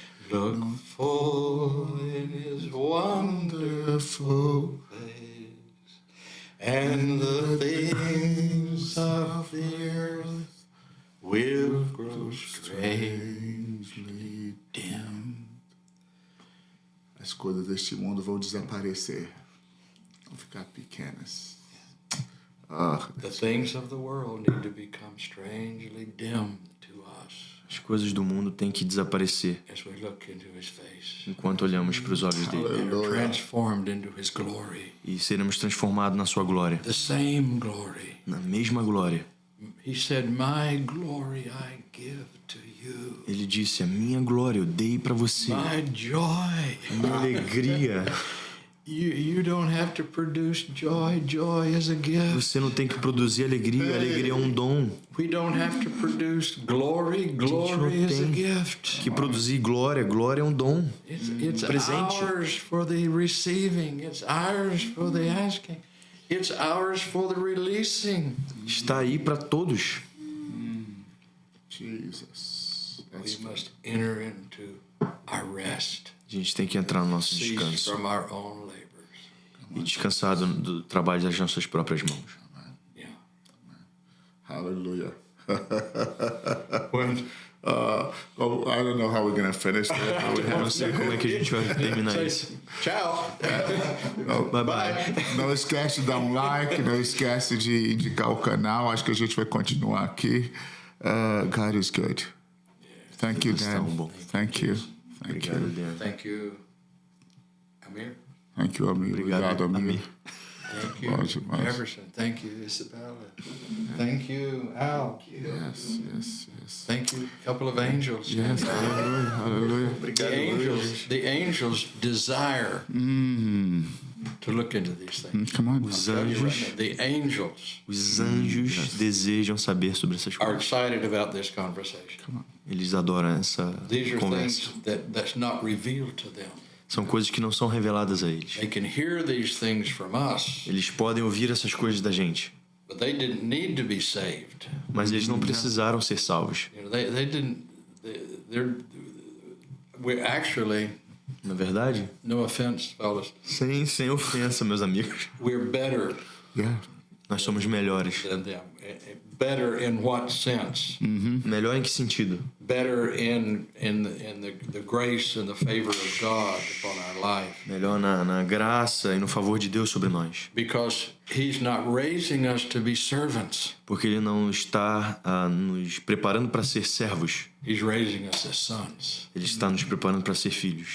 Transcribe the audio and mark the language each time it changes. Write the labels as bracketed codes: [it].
[en] Look full in His wonderful face, and the things of the earth will grow strangely dim. [pt] As coisas deste mundo vão desaparecer, vão ficar pequenas. [en] The things of the world need to become strangely dim to us [pt] As coisas do mundo têm que desaparecer [en] as we look into His face [pt] enquanto olhamos para os olhos dele. [en] and are transformed into His glory. [pt] E seremos transformados na sua glória. [en] The same glory. [pt] Na mesma glória. [en] He said, "My glory I give to you. [pt] Ele disse, a minha glória eu dei para você. [en] My joy [pt] A minha alegria [en] You don't have to produce joy. Joy is a gift. [pt] Você não tem que produzir alegria. Alegria é um dom. [en] We don't have to produce glory. Glory is a gift. [pt] Que produzir glória. Glória é um dom. [en] It's [pt] presente. [en] ours for the receiving. It's ours for the asking. It's ours for the releasing. [pt] Está aí para todos. [en] Jesus. We must enter into our rest. [pt] A gente tem que entrar no nosso [en] Cease [pt] descanso [en] from our own labors. [pt] e descansar do trabalho das nossas próprias mãos. [en] Yeah. Hallelujah. When I don't know how we're going to finish that. [pt] Eu não sei como é que a gente vai terminar isso. Tchau. [en] Bye bye. [pt] Não esquece de dar um like, não esquece de indicar o canal. Acho que a gente vai continuar aqui. [en] God is good. Thank you, Dan. [pt] bom. [en] Thank you. Thank [pt] Obrigado, [en] you. [pt] Dan. [en] Thank you, Amir. Thank you, Amir. [pt] Obrigado, Amir. [en] Amir. Thank you, [pt] Bom demais. [en] Everson. Thank you, Isabella. Thank you, Al. Yes, yes, yes. Thank you, couple of angels. Yes, hallelujah, hallelujah. The angels desire to look into these things. Come on. [pt] Os anjos, [en] The angels [pt] desejam saber sobre essas [en] are [pt] coisas. [en] excited about this conversation. [pt] Eles adoram essa [en] These are [pt] conversa. [en] things that's not revealed to them. [pt] São coisas que não são reveladas a eles. [en] They can hear these things from us, [pt] Eles podem ouvir essas coisas da gente, [en] but they didn't need to be saved. [pt] mas eles não precisaram ser salvos. [en] You know, they didn't. We're actually, [pt] Na verdade, [en] no offense, fellas, [pt] sem ofensa, meus amigos, [en] we're better Yeah. [pt] nós somos melhores. [en] than them. Better in what sense? [pt] Melhor em que sentido? [en] Better in the grace and the favor of God upon our life. [pt] Melhor na graça e no favor de Deus sobre nós. [en] Because He's not raising us to be servants. [pt] Porque Ele não está nos preparando para ser servos. [en] He's raising us as sons. [pt] Ele está nos preparando para ser filhos.